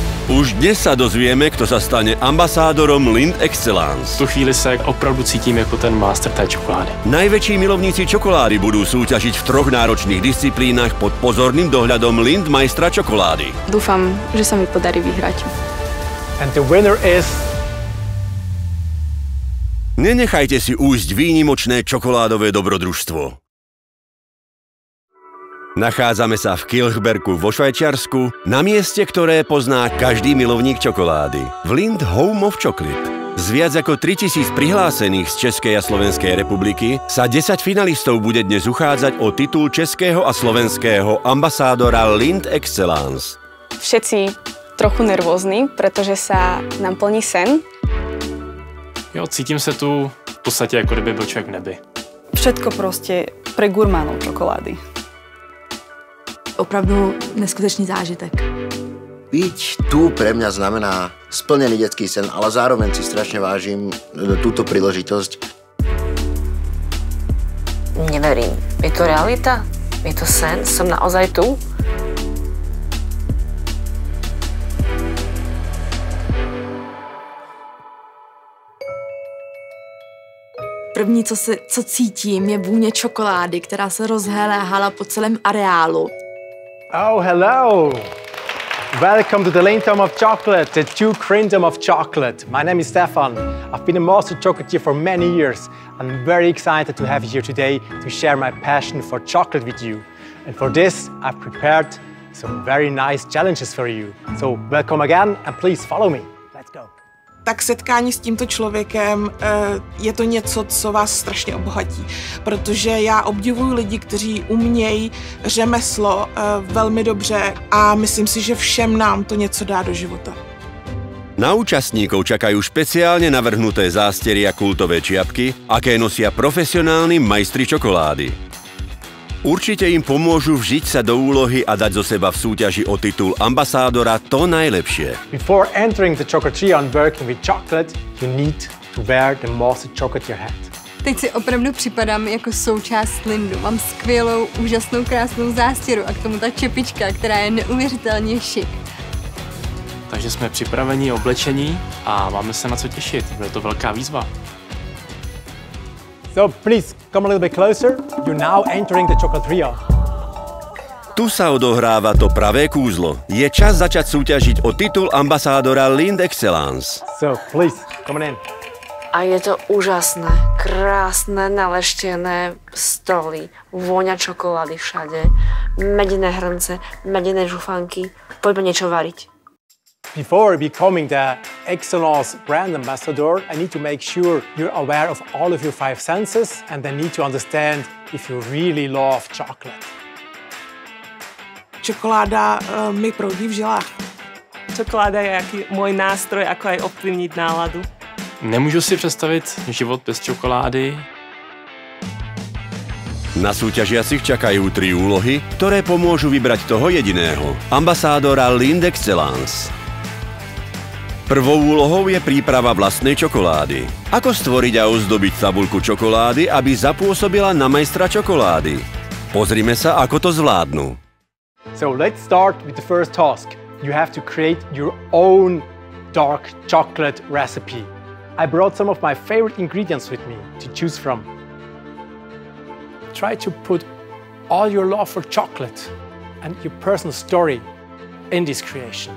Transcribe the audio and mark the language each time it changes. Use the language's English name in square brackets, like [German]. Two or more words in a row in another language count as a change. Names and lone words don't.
[Slovak] Už dnes sa dozvieme, kto sa stane ambasádorom Lindt Excellence. [Czech] V tu chvíli se opravdu cítím jako ten master té čokolády. [Slovak] Najväčší milovníci čokolády budú súťažiť v 3 náročných disciplínach pod pozorným dohľadom Lindt majstra čokolády. Dúfam, že sa mi podarí vyhrať. [English] And the winner is... [Slovak] Nenechajte si újsť výnimočné čokoládové dobrodružstvo. Nachádzame sa v Kilchbergu vo Švajčiarsku, na mieste, ktoré pozná každý milovník čokolády. V Lindt Home of Chocolate. Z viac ako 3000 prihlásených z Českej a Slovenskej republiky sa 10 finalistov bude dnes uchádzať o titul českého a slovenského ambasádora Lindt Excellence. Všetci trochu nervózni, pretože sa nám plní sen. [Czech] Jo, cítím se tu v podstatě, jako kdyby byl člověk v nebi. [Slovak] Všetko proste pre gurmánov čokolády. [Czech] Opravdu neskutečný zážitek. [Slovak] Byť tu pre mňa znamená splnený detský sen, ale zároveň si strašne vážim túto príležitosť. Neverím. Je to realita? Je to sen? Som naozaj tu? [Czech] První, co cítím, je vůně čokolády, která se rozhéhala po celém areálu. [English] Oh, hello! Welcome to the Lindt Home of Chocolate, the true kingdom of chocolate. My name is Stefan. I've been a master chocolatier for many years. I'm very excited to have you here today to share my passion for chocolate with you. And for this, I've prepared some very nice challenges for you. So welcome again and please follow me. Let's go. [Czech] Tak setkání s tímto člověkem je to něco, co vás strašně obohatí, protože já obdivuju lidi, kteří umějí řemeslo velmi dobře a myslím si, že všem nám to něco dá do života. [Slovak] Na účastníkov čakajú špeciálne navrhnuté zástery a kultové čiapky, aké nosia profesionálni majstri čokolády. Určite im pomôžu vžiť sa do úlohy a dať zo seba v súťaži o titul ambasádora to najlepšie. [English] Before entering the chocolateria and working with chocolate, you need to wear the master chocolatier hat. [Czech] Teď si opravdu připadám jako součást Lindtu. Mám skvělou, úžasnou, krásnou zástěru a k tomu ta čepička, která je neuvěřitelně šik. Takže jsme připraveni, oblečení a máme se na co těšit. Bude to velká výzva. [English] So please come a little bit closer. You're now entering the chocolateria. [Slovak] Tu sa odohráva to pravé kúzlo. Je čas začať súťažiť o titul ambasádora Lindt Excellence. [English] So please, come on in. [Slovak] A je to úžasné, krásne, naleštené stoly, vôňa čokolády všade, medené hrnce, medené žufanky. Poďme niečo variť. [English] Before becoming the Excellence brand ambassador, I need to make sure you're aware of all of your 5 senses and then need to understand if you really love chocolate. [Czech] Čokoláda mi proudí v žilách. [Slovak] Čokoláda je môj nástroj, ako aj ovplyvniť náladu. [Czech] Nemůžu si představit život bez čokolády. [Slovak] Na súťažiacich čakajú 3 úlohy, ktoré pomôžu vybrať toho jediného, ambasádora Lindt Excellence. Prvou úlohou je príprava vlastnej čokolády. Ako stvoriť a ozdobiť tabuľku čokolády, aby zapôsobila na majstra čokolády? Pozrime sa, ako to zvládnu. [English] So let's start with the first task. You have to create your own dark chocolate recipe. I brought some of my favorite ingredients with me to choose from. Try to put all your love for chocolate and your personal story in this creation.